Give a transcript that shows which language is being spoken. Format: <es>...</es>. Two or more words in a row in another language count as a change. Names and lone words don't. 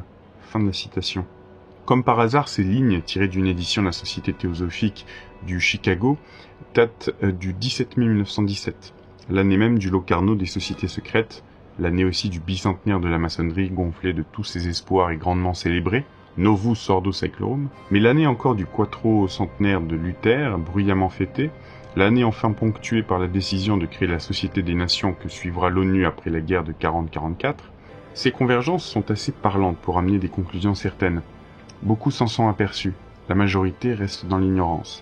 <fr>Fin de la citation. Comme par hasard, ces lignes, tirées d'une édition de la Société théosophique du Chicago, datent du 17 mai 1917, l'année même du Locarno des sociétés secrètes, l'année aussi du bicentenaire de la maçonnerie gonflée de tous ses espoirs et grandement célébrée,</fr> <la>Novus ordo saeclorum,</la> <fr>mais l'année encore du quattro-centenaire de Luther, bruyamment fêtée, l'année enfin ponctuée par la décision de créer la Société des Nations que suivra l'ONU après la guerre de 40-44, ces convergences sont assez parlantes pour amener des conclusions certaines. Beaucoup s'en sont aperçus, la majorité reste dans l'ignorance.</fr>